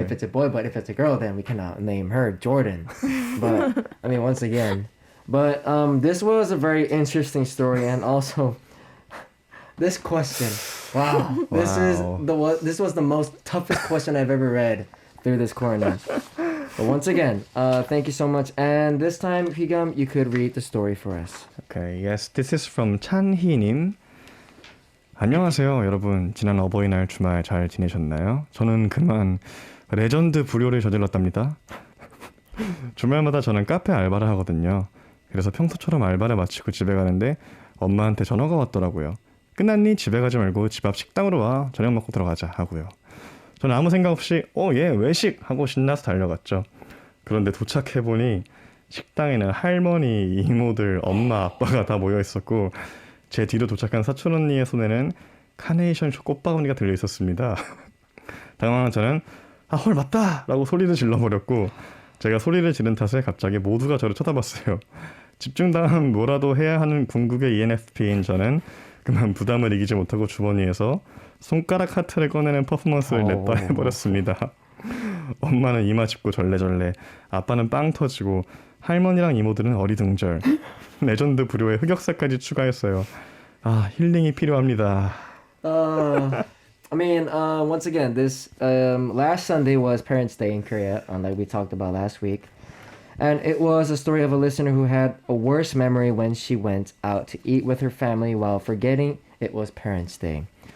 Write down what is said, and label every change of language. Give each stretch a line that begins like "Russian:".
English: If it's a boy, but if it's a girl, then we cannot name her Jordan. But I mean, once again, but this was a very interesting story, and also this question. Wow, this was the most toughest question I've ever read through this corner. But once again, thank you so much. And this time, Hyugam, you could read the story for us. Okay, yes, this is from 찬희님.
Korean: 안녕하세요, 여러분. 지난 어버이날 주말 잘 지내셨나요? 저는 그만 레전드 불효를 저질렀답니다. 주말마다 저는 카페 알바를 하거든요. 그래서 평소처럼 알바를 마치고 집에 가는데 엄마한테 전화가 왔더라고요. 끝났니? 집에 가지 말고 집 앞 식당으로 와. 저녁 먹고 들어가자 하고요. 저는 아무 생각 없이 예, 외식! 하고 신나서 달려갔죠. 그런데 도착해보니 식당에는 할머니, 이모들, 엄마, 아빠가 다 모여 있었고 제 뒤로 도착한 사촌 언니의 손에는 카네이션 꽃바구니가 들려 있었습니다. 당황한 저는 헐 맞다! 라고 소리를 질러버렸고 제가 소리를 지른 탓에 갑자기 모두가 저를 쳐다봤어요. 집중당하면 뭐라도 해야 하는 궁극의 ENFP인 저는 그만 부담을 이기지 못하고 주머니에서 손가락 하트를 꺼내는 퍼포먼스를 냈다 해버렸습니다. 엄마는 이마 짚고 절레절레, 아빠는 빵 터지고, 할머니랑 이모들은 어리둥절. 레전드 불효의 흑역사까지 추가했어요. 아, 힐링이 필요합니다.
English: Once again, this last Sunday was Parents' Day in Korea, like we talked about last week. And it was a story of a listener who had a worse memory when she went out to eat with her family while forgetting it was Parents' Day.